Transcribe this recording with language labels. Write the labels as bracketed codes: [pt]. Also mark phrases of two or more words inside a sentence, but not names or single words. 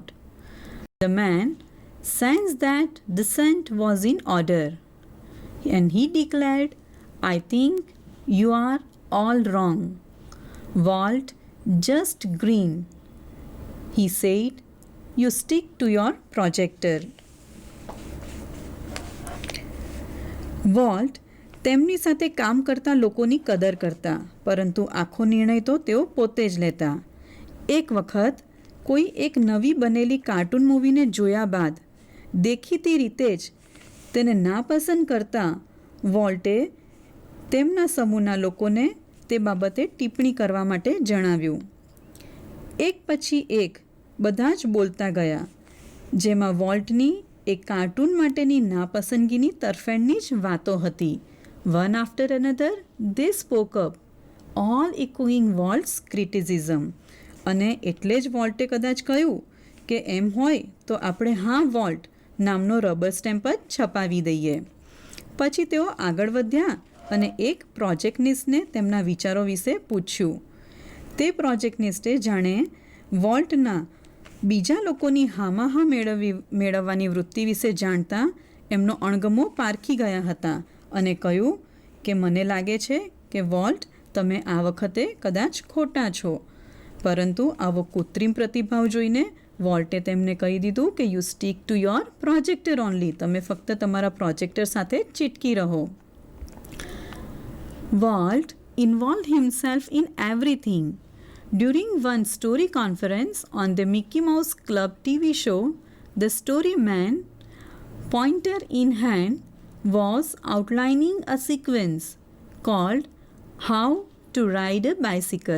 [en] The man sensed that dissent was in order, and he declared, "I think you are all wrong." Walt just grinned. He said, "You stick to your projector." [gu] વોલ્ટ તેમની સાથે કામ કરતા લોકોની કદર કરતા, પરંતુ આખો નિર્ણય તો તેઓ પોતે જ લેતા. એક વખત કોઈ એક નવી બનેલી કાર્ટૂન મૂવીને જોયા બાદ દેખીતી રીતે જ તેને નાપસંદ કરતા વોલ્ટે તેમના સમૂહના લોકોને તે બાબતે ટિપ્પણી કરવા માટે જણાવ્યું. એક પછી એક બધા જ બોલતા ગયા, જેમાં વોલ્ટની એક કાર્ટૂન માટેની નાપસંદગીની તરફેણની જ વાતો હતી. [en] One after another, they spoke up, all echoing Walt's criticism. [gu] અને એટલે જ વોલ્ટે કદાચ કહ્યું કે એમ હોય તો આપણે હા વોલ્ટ નામનો [en] rubber stamp [gu] જ છપાવી દઈએ. પછી તેઓ આગળ વધ્યા અને એક પ્રોજેક્ટનિસ્ટને તેમના વિચારો વિશે પૂછ્યું. તે પ્રોજેક્ટનિસ્ટે જાણે વોલ્ટના બીજા લોકોની હામાહા મેળવવાની વૃત્તિ વિશે જાણતા એમનો અણગમો પારખી ગયા હતા અને કહ્યું કે મને લાગે છે કે વોલ્ટ તમે આ વખતે કદાચ ખોટા છો. પરંતુ આવો કૃત્રિમ પ્રતિભાવ જોઈને વોલ્ટે તેમને કહી દીધું કે [en] You stick to your projector only, [gu] તમે ફક્ત તમારા પ્રોજેક્ટર સાથે ચીટકી રહો. [en] Walt involved himself in everything. During one story conference on the Mickey Mouse Club TV show, the storyman, pointer in hand, was outlining a sequence called How to Ride a Bicycle.